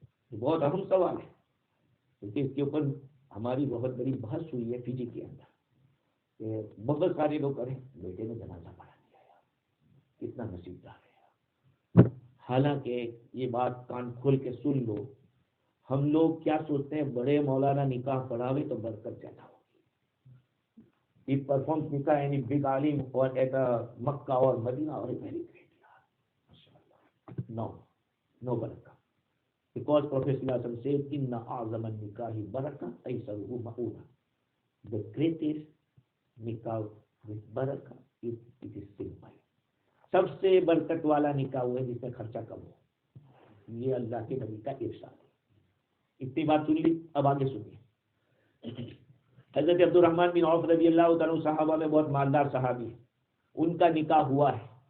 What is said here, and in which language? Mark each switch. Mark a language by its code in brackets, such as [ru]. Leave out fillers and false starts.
[ur] یہ بہت اہم سوال ہے، کیونکہ اس کے اوپر ہماری بہت بڑی بحث ہوئی ہے فجی کے اندر کہ بہت سارے لوگ کریں بیٹے نے جنازہ پڑھا دیا یار، کتنا نصیبدار ہے. حالانکہ یہ بات کان کھول کے سن لو، ہم لوگ کیا سوچتے ہیں، بڑے مولانا نکاح پڑھاوے تو برکت زیادہ ہوگی. [en] He performs nikah any big alim or at Makkah or Medina or very great. No barakah. Because Prophet ﷺ said, [ar] "Inna a'zama nikahi barakah, aysaruhu ma'una." [en] The greatest nikah with barakah is it is simple. [ur] سب سے برکت والا نکاح وہ ہے جس میں خرچہ کم ہو. یہ اللہ کے نبی کا ارشاد ہے. اتنی بات سن لی، اب آگے سنیے. حضرت عبد الرحمن بن عوف رضی اللہ تعالیٰ صحابہ میں بہت مالدار صحابی، ان کا نکاح ہوا ہے.